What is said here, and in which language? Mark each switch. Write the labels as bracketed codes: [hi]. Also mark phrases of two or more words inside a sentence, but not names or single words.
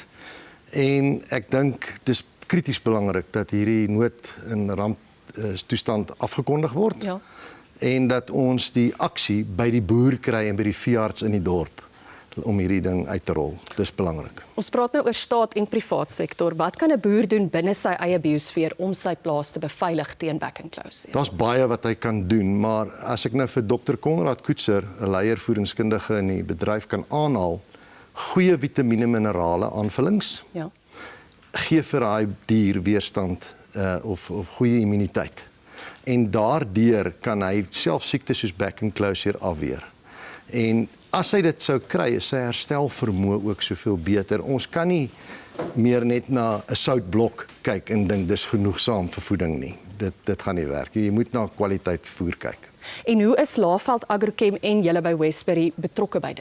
[af] En ek dink dis krities belangrik dat hierdie nood en ramptoestand afgekondig word. Ja. En dat ons die aksie by die boer kry en by die veearts in die dorp om hierdie ding uit te rol. Dis belangrik. Ons praat nou oor staat en privaat sektor. Wat kan 'n boer doen binne sy eie biosfeer om sy plaas te beveilig teen back and close? Daar's baie wat hy kan doen, maar as ek nou vir Dr. Konrad Koetser, 'n leier voedingskundige in die bedryf kan aanhaal, goeie vitamiene minerale aanvullings. Ja. Gee vir daai dier weerstand of goeie immuniteit. En daardeur kan hy self siektes soos back and close afweer. En as hy dit sou kry, is sy herstelvermoë ook soveel beter. Ons kan nie meer net na 'n soutblok kyk en dink dis genoegsaam vir voeding nie. Dit gaan nie werk. Jy moet na kwaliteit voer kyk. En hoe is Laveld Agrochem en julle by Westbury betrokke by dit?